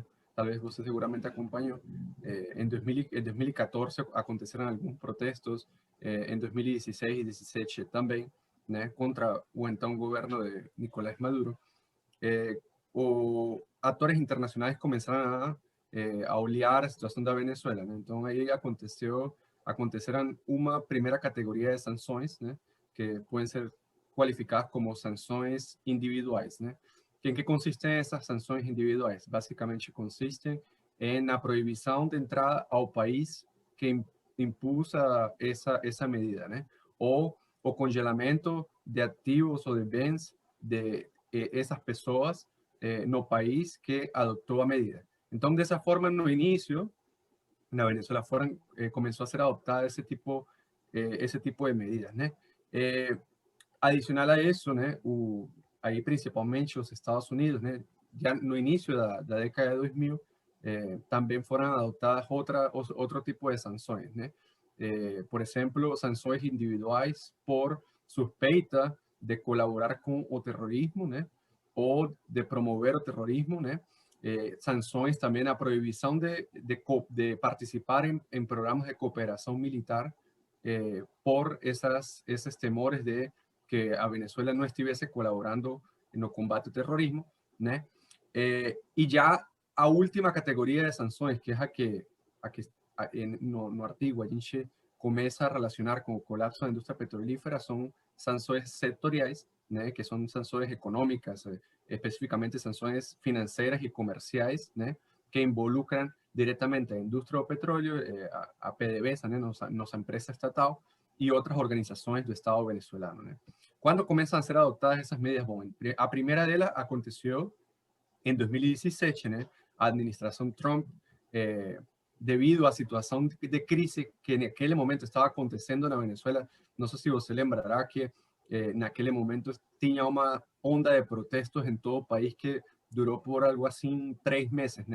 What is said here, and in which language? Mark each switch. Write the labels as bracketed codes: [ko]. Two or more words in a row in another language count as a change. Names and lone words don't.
[pt] Talvez você seguramente acompanhou, em 2014 aconteceram alguns protestos, em 2016 e 2017 também, né, contra o então governo de Nicolás Maduro. Atores internacionais começaram a olhar a situação da Venezuela, né? Então aí aconteceram uma primeira categoria de sanções, né, que podem ser qualificadas como sanções individuais, né? [es] ¿En qué consisten esas sanciones individuales? Básicamente consisten en la prohibición de entrada al país que impulsa esa medida, ¿no? O congelamiento de activos o de bens de esas personas [pt] no país [es] que adoptó a medida. Entonces, de esa forma, [pt] no inicio, [es] en Venezuela comenzó a ser adoptada ese tipo de medidas, ¿no? Adicional a eso, ¿no? [pt] Aí principalmente os Estados Unidos, né? Já no início da década de 2000, também foram adotadas outro tipo de sanções, né? Por exemplo, sanções individuais por suspeita de colaborar com o terrorismo, né? Ou de promover o terrorismo, né? Sanções também a proibição de participar em programas de cooperação militar por esses temores de que a Venezuela [es] no estuviese colaborando en el combate al terrorismo, ¿no? Y ya a última categoría de sanciones, que es [pt] no artigo, a gente [es] comienza a relacionar con el colapso de la industria petrolífera, son sanciones sectoriales, ¿no? Que son sanciones económicas, específicamente sanciones financieras y comerciales, ¿no? Que involucran directamente a la industria del petróleo, a PDVSA, ¿no? Nuestra empresa estatal, y otras organizaciones del Estado venezolano, ¿no? Cuando comienzan a ser adoptadas esas medidas? [pt] Bom, a primeira delas aconteceu em 2017, né? A administração Trump, devido à situação de crise que naquele momento estava acontecendo na Venezuela, não sei se você lembrará que naquele momento tinha uma onda de protestos em todo o país que durou por algo assim 3 meses, né?